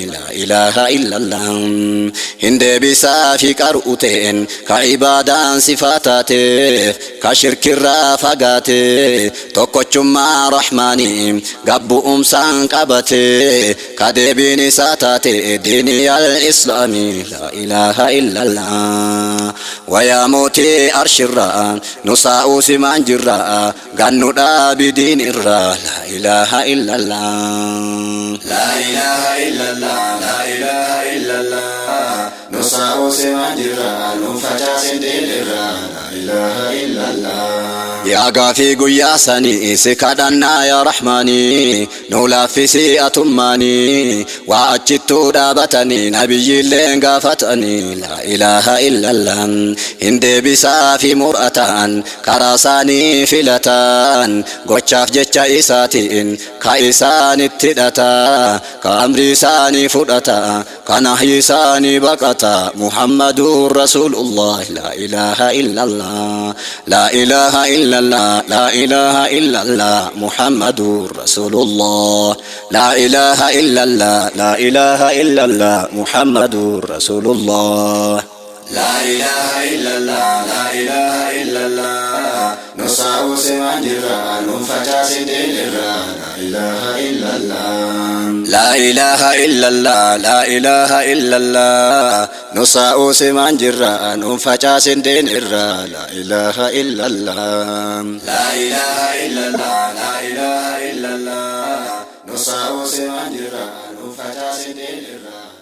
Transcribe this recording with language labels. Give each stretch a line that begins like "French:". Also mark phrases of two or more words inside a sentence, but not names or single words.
Arabic: لا إله إلا الله.
Oromo: Hin deebisaa fi qar'u ta'een ka ibaadaan sifaa taateef, ka shirkirraa fagaate, tokkochummaa rahmaanii gabbu'umsaan qabate, ka deebiin isaa taate diinii al-islaami.
Arabic: لا إله إلا الله.
Oromo: Wayaa mootii arshirraa, nu saa'uu simaan jirraa, gannu dhaabi diin irraa.
Arabic: لا إله إلا الله. لا إله إلا الله، لا إله إلا الله.
Oromo: Nu saa'uu simaan jirraa, nu facaasin diin irraa.
Arabic: لا إله إلا الله.
Oromo: Yaa gaafii guyyaa sanii si kadhannaa yaa Rahmaanii, nu laaffisii atummaanii, waa achittuu dhaabatanii nabiyyiilleen gaafatanii.
Arabic: لا إله إلا الله.
Oromo: Hin deebisaa fi mur'ataan karaa isaanii filataan, gochaaf jecha isaatiin ka isaanitti hidhata, ka amri isaanii fudhata, ka nahyi isaanii baqata.
Arabic: محمد رسول الله. لا إله إلا الله. لا إله إلا الله. لا إله إلا الله. محمد رسول الله. لا إله إلا الله. لا إله إلا الله. محمد رسول الله. لا إله إلا الله. لا إله إلا الله.
Oromo: Nu saa'uu simaan jirra, nu facaasin diin irra.
Arabic: لا إله إلا الله. لا إله إلا الله. لا إله إلا الله.
Oromo: Nu saa'uu simaan jirra, nu facaasin diin irra.
Arabic: لا إله إلا الله. لا إله إلا الله. لا إله إلا الله.
Oromo: Nu saa'uu simaan jirra, nu facaasin diin irra.